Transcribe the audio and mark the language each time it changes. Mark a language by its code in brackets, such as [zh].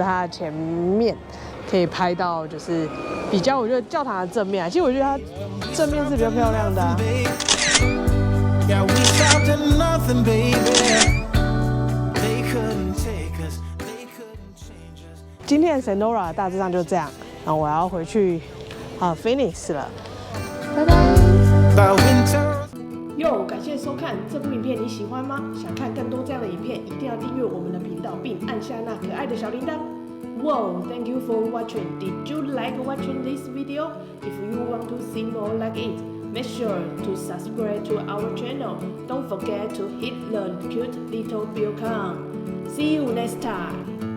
[zh] 前面，可以拍到就是比较，我觉得教堂的正面啊，其实我觉得它正面是比较漂亮的啊。 [en] Yeah, we stopped at nothing, baby. They couldn't take us, they couldn't change us. [zh] 今天的 Sonora 大致上就这样，然后我要回去Phoenix 了，拜拜。 [en] By winter. [zh] 哟，感谢收看这部影片，你喜欢吗？想看更多这样的影片，一定要订阅我们的频道，并按下那可爱的小铃铛。 [en] Wow, thank you for watching. Did you like watching this video? If you want to see more like it, make sure to subscribe to our channel. Don't forget to hit the cute little bell icon. See you next time.